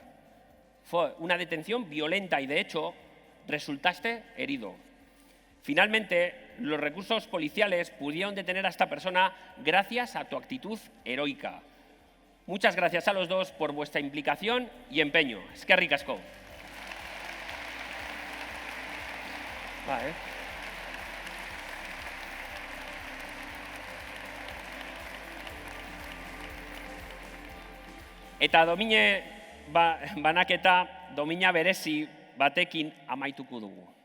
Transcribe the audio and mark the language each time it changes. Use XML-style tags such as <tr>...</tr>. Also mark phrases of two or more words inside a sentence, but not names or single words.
<es>Fue una detención violenta y, de hecho, resultaste herido. Finalmente, los recursos policiales pudieron detener a esta persona gracias a tu actitud heroica. Muchas gracias a los dos por vuestra implicación y empeño.</es> <eu>Eskerrik asko. Eta domine banaketa domina berezi batekin amaituko dugu.</eu>